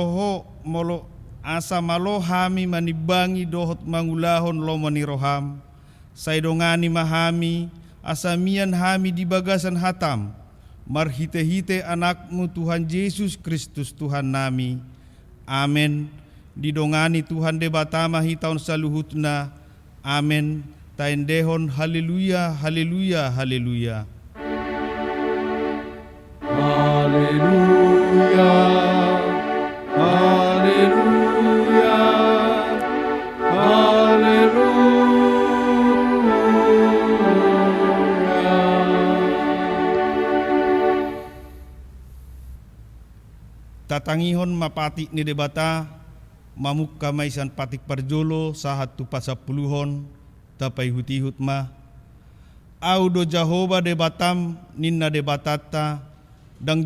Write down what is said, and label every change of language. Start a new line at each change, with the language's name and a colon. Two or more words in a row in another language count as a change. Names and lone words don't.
Batak Toba: malohami manibangi dohot mangulahon lomoni roham saidongani mahami asamian hami di bagasan hatam marhite-hite anakmu Tuhan Yesus Kristus Tuhan nami. Amin. Didongani Tuhan debata mahitaun saluhutna. Amin. Taendehon haleluya haleluya haleluya. Haleluya haleluya haleluya. Tatangihon mapati ni debata mamukka maisan patik parjolo sahat tu pasapuluhon tapai hutihut ma audo Jehova debatam ninna debatata dang